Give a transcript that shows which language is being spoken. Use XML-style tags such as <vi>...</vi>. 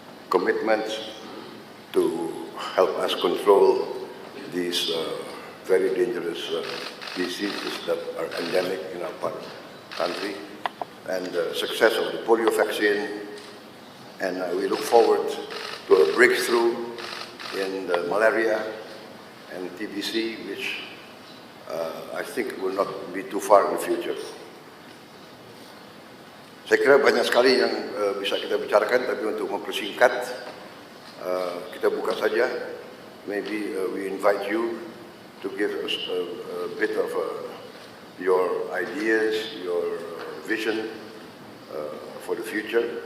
<en>commitments to help us control these very dangerous diseases that are endemic in our country, and the success of the polio vaccine. And we look forward to a breakthrough in the malaria and TBC, which I think will not be too far in the future.</en> <id>Saya kira banyak sekali yang bisa kita bicarakan, tapi untuk mempersingkat, kita buka saja.</id> <en>Maybe we invite you to give us a bit of your ideas, your vision for the future.</en>